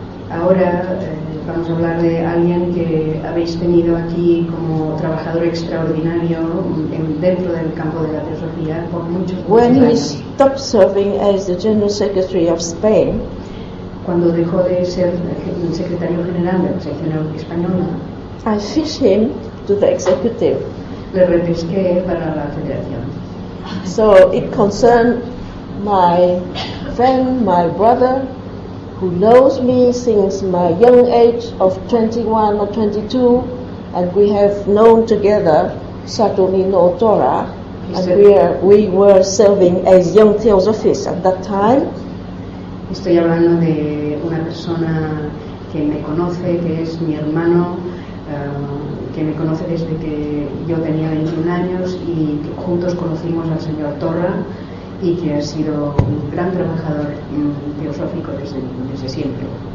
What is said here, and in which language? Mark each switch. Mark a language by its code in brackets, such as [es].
[es] Ahora vamos a hablar de alguien que habéis tenido aquí como trabajador extraordinario dentro del campo de la teosofía por muchos años. [en] When he stopped serving as the General Secretary of Spain, [es] cuando dejó de ser el secretario general de la sección española, [en] I fished him to the executive. [es] Le repesqué para la federación. [en] So it concerned my friend, my brother, who knows me since my young age of 21 or 22, and we have known together Saturni no Tora, and we were serving as young theosophists at that time. [es] Estoy hablando de una persona que me conoce, que es mi hermano, que me conoce desde que yo tenía 21 años y juntos conocimos al señor Torra y que ha sido un gran trabajador teosófico desde siempre.